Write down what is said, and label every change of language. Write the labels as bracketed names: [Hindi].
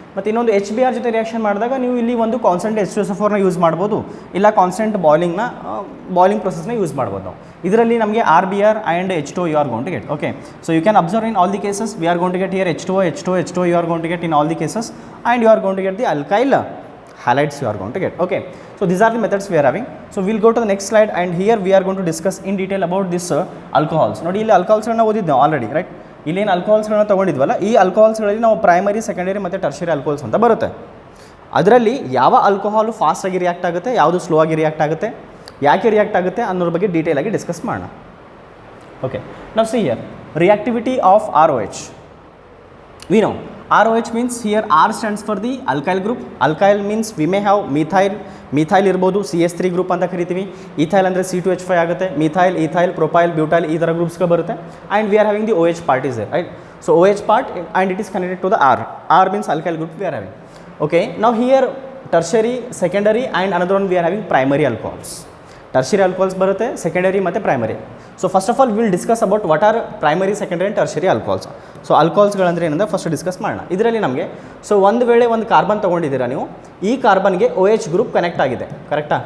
[Kannada] ಮತ್ತು ಇನ್ನೊಂದು HBr ಜೊತೆ ರಿಯಾಕ್ಷನ್ ಮಾಡಿದಾಗ ನೀವು ಇಲ್ಲಿ ಒಂದು ಕಾನ್ಸ್ಟೆಂಟ್ H2SO4ನ ಯೂಸ್ ಮಾಡ್ಬೋದು, ಇಲ್ಲ ಕಾನ್ಸ್ಟೆಂಟ್ ಬಾಯ್ಲಿಂಗ್ ಪ್ರೊಸೆಸ್ನ ಯೂಸ್ ಮಾಡ್ಬೋದು ನಾವು. ಇದರಲ್ಲಿ ನಮಗೆ [English] RBr and H2 you are going to get. Okay, so you can observe in all the cases we are going to get here H2 you are going to get in all the cases and you are going to get the alkyl halides you are going to get. Okay, so these are the methods we are having. So we'll go to the next slide and here we are going to discuss in detail about this alcohols. [Kannada] ನೋಡಿ, ಇಲ್ಲಿ ಆಲ್ಕೋಹಾಲ್ಸ್ಗಳನ್ನ ಓದಿದ್ದು already, right? ಇಲ್ಲೇನು ಆಲ್ಕೋಹಾಲ್ಸ್ಗಳನ್ನ ತೊಗೊಂಡಿದ್ವಲ್ಲ, ಈ ಆಲ್ಕೋಹಾಲ್ಸ್ಗಳಲ್ಲಿ ನಾವು primary, secondary ಮತ್ತು tertiary alcohols ಅಂತ ಬರುತ್ತೆ. ಅದರಲ್ಲಿ ಯಾವ ಆಲ್ಕೋಹಾಲು ಫಾಸ್ಟಾಗಿ ರಿಯಾಕ್ಟ್ ಆಗುತ್ತೆ, ಯಾವುದು ಸ್ಲೋ ಆಗಿ ರಿಯಾಕ್ಟ್ ಆಗುತ್ತೆ, ಯಾಕೆ ರಿಯಾಕ್ಟ್ ಆಗುತ್ತೆ ಅನ್ನೋದ್ರ ಬಗ್ಗೆ ಡೀಟೇಲ್ ಆಗಿ ಡಿಸ್ಕಸ್ ಮಾಡೋಣ. [English] Okay, ನಾವು see here reactivity of ROH. We know ROH means here R stands for the alkyl group. Alkyl means we may have methyl [Kannada] ಇರ್ಬೋದು, CH3 ಗ್ರೂಪ್ ಅಂತ ಕರಿತೀವಿ. ethyl ಅಂದರೆ C2H5 ಆಗುತ್ತೆ. ಮಿಥೈಲ್, ethyl, propyl, butyl ಈ ಥರ ಗ್ರೂಪ್ಸ್ಗಳು ಬರುತ್ತೆ. [English] And we are having the OH part is there, right? So OH part and it is connected to the R means alkyl group we are having. Okay, now here tertiary, secondary and another one we are having primary alcohols. [Kannada] Tertiary alcohols ಬರುತ್ತೆ, secondary ಮತ್ತು primary. [English] So first of all will discuss about what are primary, secondary and tertiary alcohols. [Kannada] So ಆಲ್ಕೋಹಾಲ್ಸ್ಗಳಂದ್ರೆ ಏನಂದರೆ first discuss ಮಾಡೋಣ. ಇದರಲ್ಲಿ ನಮಗೆ ಒಂದು ವೇಳೆ ಒಂದು carbon ತೊಗೊಂಡಿದ್ದೀರಾ ನೀವು, ಈ ಕಾರ್ಬನ್ಗೆ OH ಗ್ರೂಪ್ ಕನೆಕ್ಟ್ ಆಗಿದೆ, ಕರೆಕ್ಟಾ?